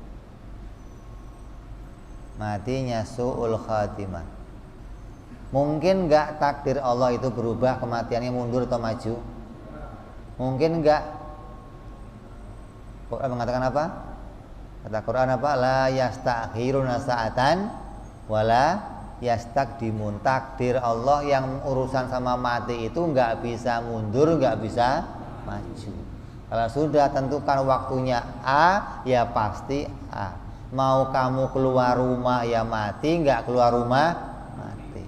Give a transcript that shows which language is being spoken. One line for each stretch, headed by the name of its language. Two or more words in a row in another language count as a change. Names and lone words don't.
Arabic: Matinya سوء الخاتمة.
Indonesian: Mungkin nggak takdir Allah itu berubah, kematiannya mundur atau maju? Mungkin nggak. Quran mengatakan apa? Kata Quran apa?
Arabic: لا يستأخرون ساعة ولا يستقدمون.
Indonesian: Takdir Allah yang urusan sama mati itu nggak bisa mundur, nggak bisa maju. Kalau sudah tentukan waktunya A, ya pasti A. Mau kamu keluar rumah ya mati, nggak keluar rumah mati.